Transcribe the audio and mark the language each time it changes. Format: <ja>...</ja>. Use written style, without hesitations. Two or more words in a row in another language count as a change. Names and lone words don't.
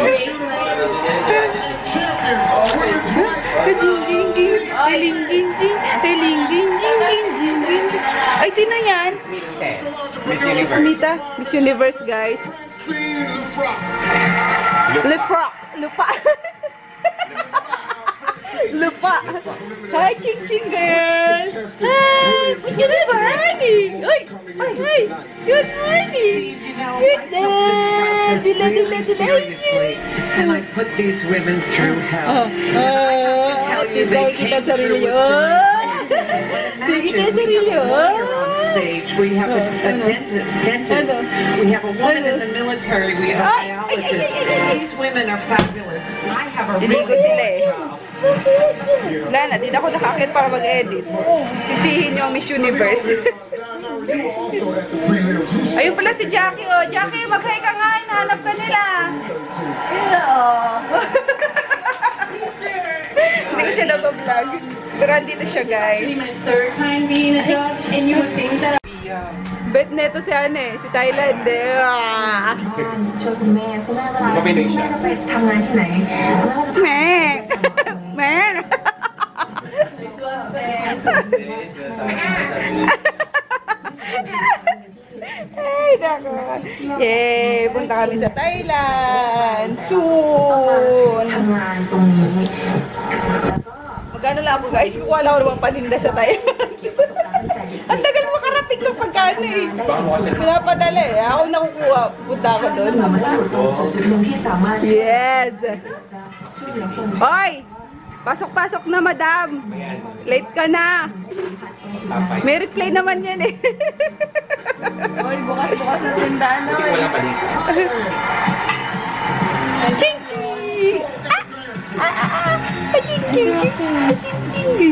<tl>Ay, sino yan? Miss Universe. Amita? Miss Universe, guys. Lupa.</tl> <en>Hi, Ching girl. Hi, good morning. Ay. Good morning. And I put these women through hell. And I have to tell you, they came through with me. Imagine we have a lawyer on stage. We have a dentist. We have a woman in the military. We have a biologist. These women are fabulous. I have a</en> <tl>Hindi ko</tl> <en>really</en> <tl>sila eh.</tl> <en>hard job.</en> <tl>Wala na, di na ako nakakit para mag-edit. Sisihin yung Miss Universe. Ayun pala si Jackie, oh. Jackie, mag-hi ka nga. Hinahanap ka nila. Hello. Hindi ko siya nag-vlog. Pero andito siya, guys.</tl> <en>My third time being a judge, and you would think that</en> <tl>Bet neto si ano eh, si Thailand eh. Ah.</tl> <th>เจอคุณแม่คุณแม่เวลาคุณแม่จะไปทำงานที่ไหนคุณแม่ก็จะ แม่แม่</th> <tl>Ay, nako. Yay! Punta kami sa Thailand. Soon!</tl> <th>ทำงานตรงนี้</th> <tl>Magkano lang ako guys? Kukuha lang ako ng mga paninda sa Thailand. Ang tagal makarating ng pagkano eh. Pinapadala eh. Ako nakukuha. Punta ako doon.</tl> <th>เราไม่ได้อยู่ตรงจุดหนึ่งที่สามารถ Yes! ช่วยเหลือคน</th> <tl>Hoy! Pasok-pasok na, madam. Late ka na. May replay naman yan eh. Hoy, bukas-bukas na tindahan na. Wala pa dito. Ching-ching! Ching-ching! Ching-ching!</tl>